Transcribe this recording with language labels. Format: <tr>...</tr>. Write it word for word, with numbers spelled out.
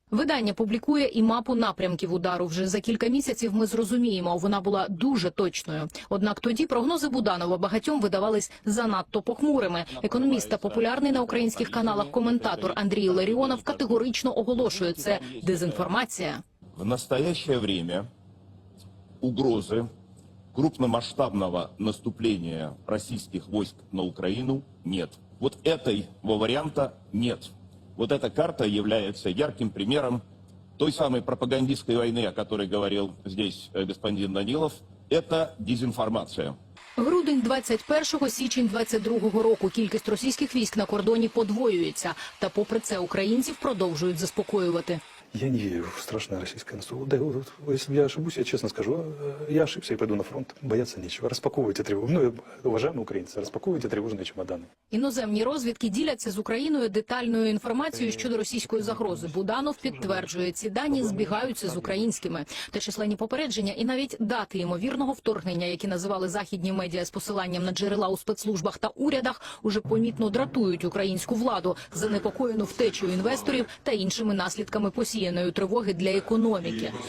<uk>Видання публікує і мапу напрямків удару. Вже за кілька місяців ми зрозуміємо, вона була дуже точною. Однак тоді прогнози Буданова багатьом видавались занадто похмурими. Економіст та популярний на українських каналах коментатор Андрій Ларіонов категорично оголошує – це дезінформація.</uk> <ru>В настоящее время угрозы крупномасштабного наступления российских войск на Украину нет. Вот этого варианта нет. Вот эта карта является ярким примером той самой пропагандистской войны, о которой говорил здесь господин Данилов. Это дезинформация.</ru> <uk>Грудень двадцять першого, січень двадцять другого року. Кількість російських військ на кордоні подвоюється. Та попри це українців продовжують заспокоювати.</uk> <ru>Я не верю в страшное российское наступление. Если я ошибусь, я честно скажу, я ошибся и пойду на фронт. Бояться нечего. Розпаковуйте тревожные, ну, уважаемые</ru> <uk>українці, розпаковуйте</uk> <ru>тревожные чемоданы.</ru> <uk>Іноземні розвідки діляться з Україною детальною інформацією щодо російської загрози. Буданов підтверджує, ці дані збігаються з українськими. Та численні попередження і навіть дати ймовірного вторгнення, які називали західні медіа з посиланням на джерела у спецслужбах та урядах, уже помітно дратують українську владу, занепокоєну втечею інвесторів та іншими наслідками посіяння тривоги для економіки.</uk>